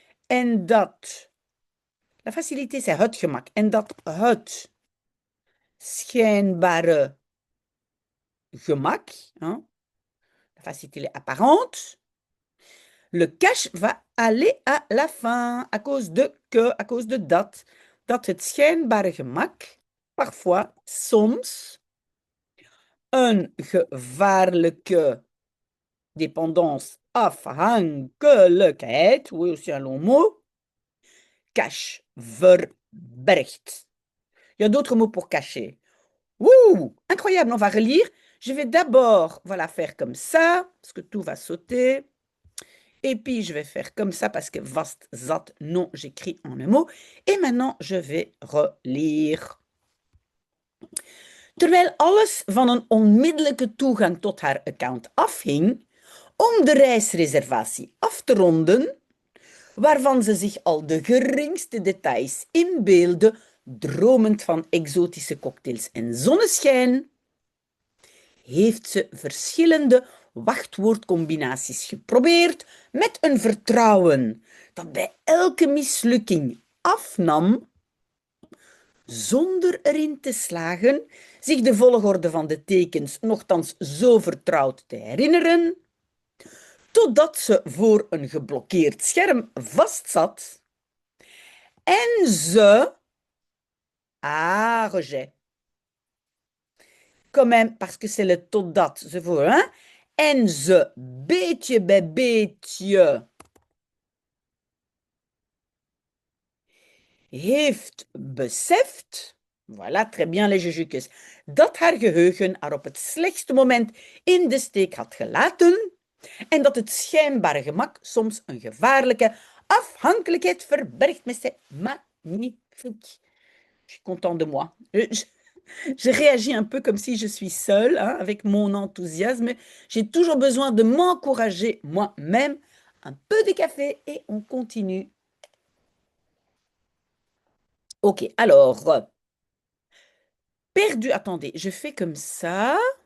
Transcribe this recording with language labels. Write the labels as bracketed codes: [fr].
[nl] En dat, [fr] la facilité, c'est [nl] het gemak. En dat het schijnbare gemak, [fr] hein, la facilité apparente, le cache va aller à la fin à cause de que, à cause de dat. [nl] Dat het schijnbare gemak parfois, soms, een gevaarlijke dépendance, afhankelijkheid, [fr] oui, aussi un long mot, cache, [nl] verbergt. [fr] Il y a d'autres mots pour cacher. Wouh, incroyable, on va relire. Je vais d'abord, voilà, faire comme ça, parce que tout va sauter. Et puis, je vais faire comme ça, parce que vast, zat, non, j'écris en un mot. Et maintenant, je vais relire. [nl] Terwijl alles van een onmiddellijke toegang tot haar account afhing, om de reisreservatie af te ronden, waarvan ze zich al de geringste details inbeelde, dromend van exotische cocktails en zonneschijn, heeft ze verschillende wachtwoordcombinaties geprobeerd met een vertrouwen dat bij elke mislukking afnam, zonder erin te slagen zich de volgorde van de tekens nochtans zo vertrouwd te herinneren, totdat ze voor een geblokkeerd scherm vastzat en ze... [fr] Ah, rejet. Quand même, parce que c'est le [nl] totdat, ze voor, [fr] hein? [nl] En ze beetje bij beetje heeft beseft, [fr] voilà, très bien les jujukes, [nl] dat haar geheugen haar op het slechtste moment in de steek had gelaten en dat het schijnbare gemak soms een gevaarlijke afhankelijkheid verbergt. [fr] Mais c'est magnifique. Je suis content de moi. Je réagis un peu comme si je suis seule, hein, avec mon enthousiasme. J'ai toujours besoin de m'encourager moi-même. Un peu de café et on continue. Ok, alors, perdu, attendez, je fais comme ça.